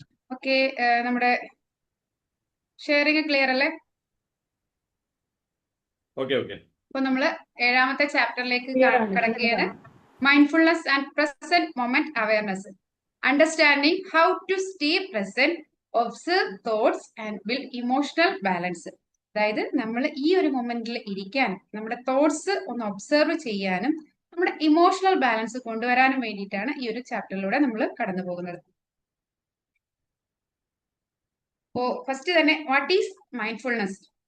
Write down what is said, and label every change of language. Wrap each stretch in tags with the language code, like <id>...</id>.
<ml>Okay, നമ്മുടെ sharing clear അല്ലേ? Okay okay. അപ്പൊ നമ്മള് 7ാമത്തെ ചാപ്റ്ററിലേക്ക് കടക്കുകയാണ്.</ml> <en>mindfulness and present moment awareness, understanding how to stay present, observe thoughts and build emotional balance.</en> <ml>അതായത് നമ്മൾ ഈ ഒരു മൊമെന്റിൽ ഇരിക്കാനും നമ്മുടെ തോട്ട്സ് ഒന്ന് ഒബ്സർവ് ചെയ്യാനും നമ്മുടെ ഇമോഷണൽ ബാലൻസ് കൊണ്ടുവരാനും വേണ്ടിയിട്ടാണ് ഈ ഒരു ചാപ്റ്ററിലൂടെ നമ്മൾ കടന്നു പോകുന്നത്.</ml> <en>ഓ ഫസ്റ്റ് തന്നെ what is mindfulness?</en>